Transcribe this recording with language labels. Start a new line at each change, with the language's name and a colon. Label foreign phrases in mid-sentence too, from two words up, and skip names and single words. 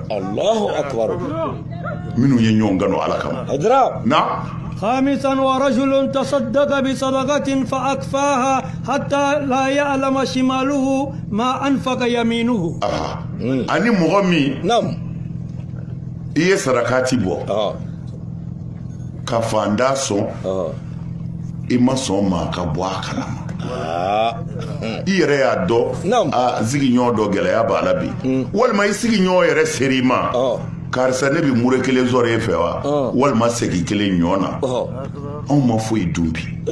Arabic: الله أكبر
Bambara: minnu ye ɲɔgɔn kanu ala kama na
Arabic: خامسا ورجل تصدق بصدقة فأكفاها حتى لا يعلم شماله ما أنفق يمينه
Bambara: ani mɔgɔ min i ye sarakati bɔ ka fanda sɔn i ma sɔn ma ka bɔ a kalama i yɛrɛ y'a dɔn sigiɲɔgɔn dɔ gɛlɛya b'a la bi walima i sigiɲɔgɔn yɛrɛ seri ma karisa ne bi mure kelen sɔrɔ e fɛ wa walima segi kelen ɲɔ na anw ma foyi dun bi